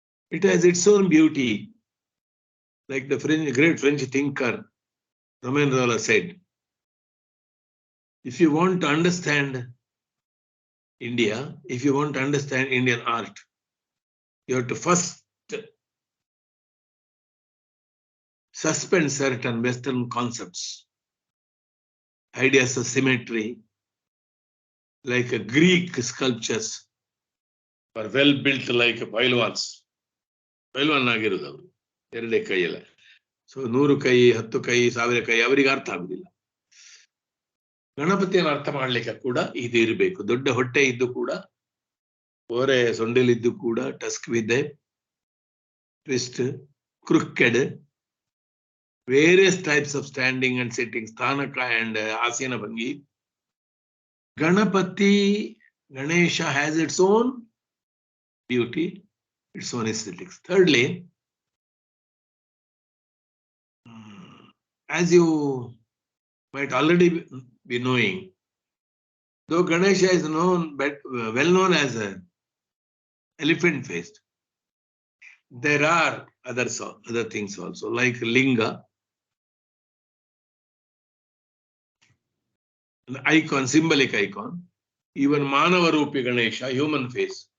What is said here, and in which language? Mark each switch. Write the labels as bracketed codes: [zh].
[en] It has its own beauty. Like the great French thinker Romain Rolland said, if you want to understand India, if you want to understand Indian art, you have to first suspend certain Western concepts, ideas of symmetry, like a Greek sculptures are well built like Pailwans. [kn] Pailwan ಆಗಿರೋದು ಅವರು, ಎರಡೇ ಕೈಯಲ್ಲ. So 100 ಕೈ, 10 ಕೈ, 1000 ಕೈ ಅವರಿಗೆ ಅರ್ಥ ಆಗುದಿಲ್ಲ. ಗಣಪತಿಯನ್ನು ಅರ್ಥ ಮಾಡ್ಲಿಕ್ಕೆ ಕೂಡ ಇದು ಇರಬೇಕು. ದೊಡ್ಡ ಹೊಟ್ಟೆ ಇದ್ದು ಕೂಡ, ಓರೆ ಸೊಂಡಿಲಿದ್ದು ಕೂಡ, ಟಸ್ಕ್ ವಿದೆ, twist, ಕ್ರುಕೆಡ್, [en] various types of standing and sitting, [kn] sthanaka and asana bhangi. [en] Ganapati, Ganesha has its own beauty, its own aesthetics. Thirdly, as you might already be knowing, though Ganesha is known, but well known as an elephant-faced, there are other things also, like linga, an icon, symbolic icon, even Manava Rupi Ganesha, human face.